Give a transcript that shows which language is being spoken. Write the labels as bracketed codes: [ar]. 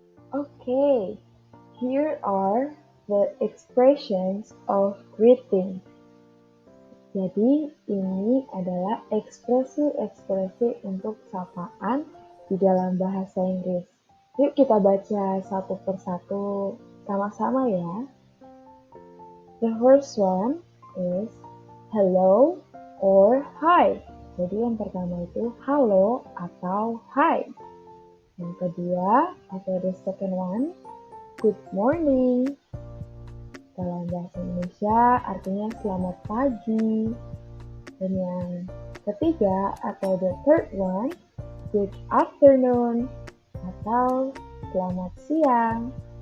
[en] Okay, here are the expressions of greeting. [id] Jadi, ini adalah ekspresi-ekspresi untuk sapaan di dalam bahasa Inggris. Yuk kita baca satu persatu sama-sama ya. [en] The first one is hello or hi. [id] Jadi yang pertama itu halo atau hi. Yang kedua, atau [en] the second one, good morning. [id] Dalam bahasa Indonesia artinya selamat pagi. Dan yang ketiga, atau [en] the third one, good afternoon [id] atau selamat siang.